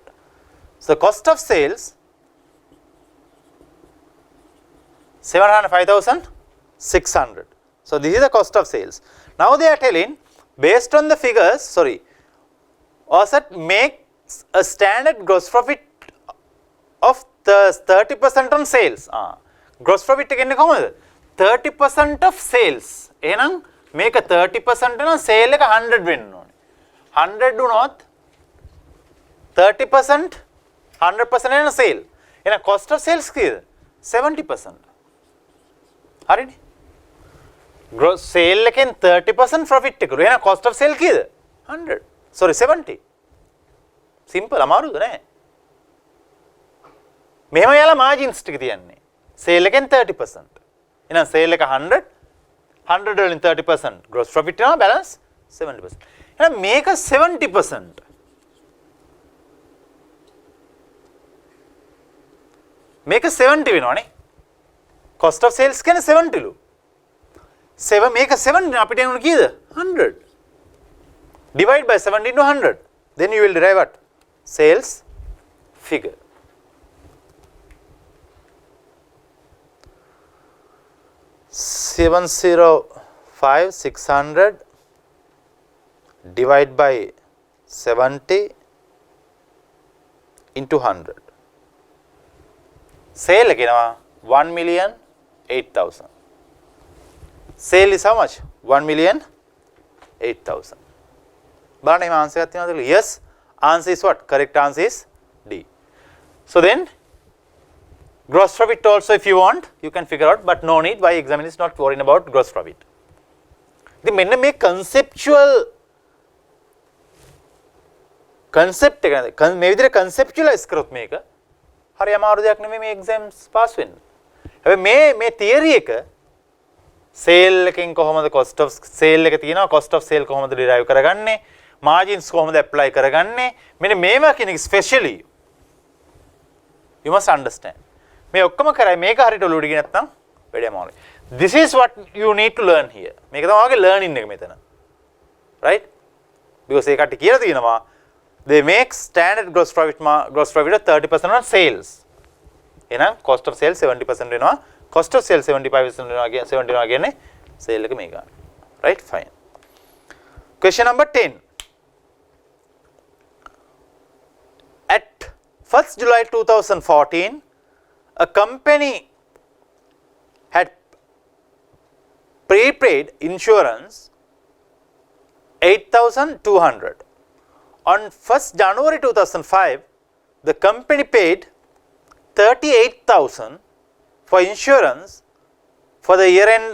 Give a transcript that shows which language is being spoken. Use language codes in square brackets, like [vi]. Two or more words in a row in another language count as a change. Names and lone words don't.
[en] So the cost of sales 705,600. So this is the cost of sales. Now they are telling, based on the figures, Osset makes a standard gross profit of the 30% on sales. Gross profit [si] එකෙන්නේ කොහමද? [en] 30% of sales. [si] එහෙනම් මේක 30% නම් sale එක 100 වෙන්න ඕනේ. 100 වුණොත් 30% 100% වෙන sale. එහෙනම් [en] cost of sales [si] කීයද? 70%. හරිනේ? [en] gross sale [si] එකෙන් 30% profit එක. එහෙනම් [en] cost of sale [si] කීයද? 100. sorry 70 simple අමාරුද නෑ මෙහෙම යාලා margins ටික තියන්නේ sale එකෙන් 30% එහෙනම් sale එක 100 වලින් 30% [en] gross profit [si] වෙනවා balance 70% එහෙනම් මේක 70% මේක 70 වෙනවනේ [en] cost of sales [si] කියන්නේ 70 ලු 7 මේක 7 අපිට එන්නේ කීයද [en] 100 divide by 7 into 100 then you will derive what sales figure 705,600 divide by 70 into 100 sale එකේනවා 1,08,000 sale is how much 1,08,000 [si] බලන්න මේ ආන්සර් එකක් තියෙනවද කියලා [en] yes answer is what correct answer is D so then gross profit also if you want you can figure out but no need why examiner is not worrying about gross profit [si] ඉතින් මෙන්න මේ [en] conceptual [si] concept එක මේ විදිහට conceptualize කරොත් මේක හරි අමාරු දෙයක් නෙමෙයි මේ [en] exams pass [si] වෙන්න හැබැයි මේ theory එක sale එකෙන් කොහොමද [en] cost of sale [si] එක තියෙනවා [en] cost of sale [si] කොහොමද derive කරගන්නේ margins කොහොමද apply කරගන්නේ මෙන්න මේවා කියන එක [en] specially you must understand [si] මේ ඔක්කොම කරයි මේක හරියට ඔලුවට ගියේ නැත්නම් වැඩේ අමාරුයි [en] this is what you need to learn here [si] මේක තමයි ඔයාගේ learning එක මෙතන [en] right because [si] ඒකට කියලා තියෙනවා [en] they make standard gross profit 30% on sales [si] එහෙනම් [en] cost of sales [si] 70% වෙනවා [en] cost of sales [si] 75% වෙනවා කියන්නේ 70 වෙනවා කියන්නේ sale එක මේක ගන්න [en] right fine question number 10 at 1st July 2014 a company had prepaid insurance 8,200 on 1st January 2005 the company paid 38,000 for insurance for the year